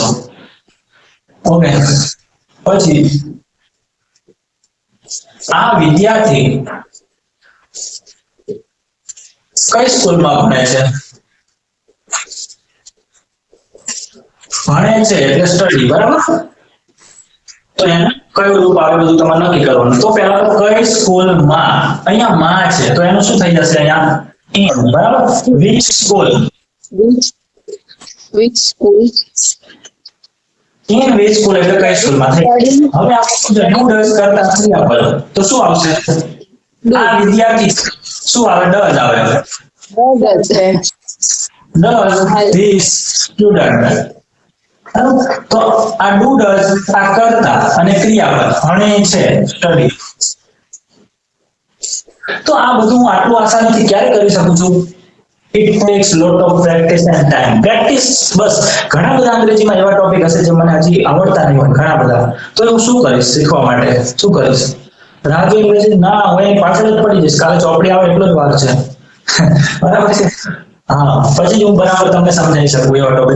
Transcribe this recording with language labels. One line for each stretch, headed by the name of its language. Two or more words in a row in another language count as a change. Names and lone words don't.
Gujarati: ઓકે, પછી આ વિદ્યાર્થી કઈ સ્કૂલમાં ભણે છે? ભણે છે એટલે સ્ટડી, બરાબર. તો એને કયું રૂપ આવે બધું તમારે નક્કી કરવાનું. તો પહેલા તો કઈ સ્કૂલમાં, અહીંયા માં છે તો એનું શું થઈ જશે? અહીંયા in, બરાબર.
English: which school, Which school? in which school
Gujarati: એટલે કઈ સ્કૂલમાં થઈ. હવે આપણે
English: do does
Gujarati: કરતા ક્રિયાપદ તો શું આવશે? આ વિદ્યાર્થી શું આવે? ડઝ આવે.
English: Does. does this student,
Gujarati: તો આ
English: do does
Gujarati: આ કરતા અને ક્રિયાપદ ભણે છે સ્ટડી. તો આ બધું હું આટલું આસાનીથી ક્યારે કરી શકું છું?
English: It takes lot of practice and time. Practice,
Gujarati: બસ. ઘણા બધા અંગ્રેજીમાં એવા ટોપિક હશે જે મને હજી આવડતા નહીં હોય, ઘણા બધા. તો હું શું કરીશ શીખવા માટે? શું કરીશ? રાહ જોઈ અંગ્રેજી ના હોય એની પાછળ જ પડી જઈશ. કાલે ચોપડી આવે એટલો જ વાર છે. બરાબર છે. હા, પછી હું બરાબર તમને સમજાવી શકું એવા ટોપિક.